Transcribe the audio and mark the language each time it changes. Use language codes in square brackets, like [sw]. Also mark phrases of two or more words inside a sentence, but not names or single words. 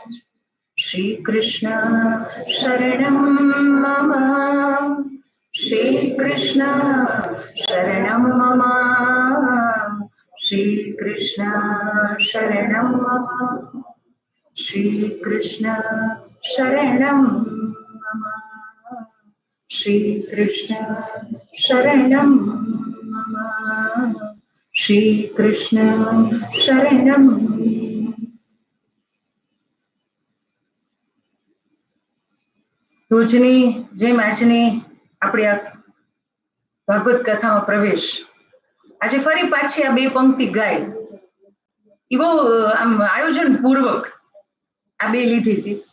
[sa] श्री कृष्ण शरणम मम, श्री कृष्ण शरणम मम, श्री कृष्ण शरणम मम, श्री कृष्ण शरणम मम, श्री कृष्ण शरणम मम, श्री कृष्ण शरणम. [gu] રોજની જેમ આજની આપણી આ ભાગવત કથામાં પ્રવેશ. આજે ફરી પાછી આ 2 પંક્તિ ગાય એ બહુ આમ આયોજન પૂર્વક આ 2 લીધી હતી.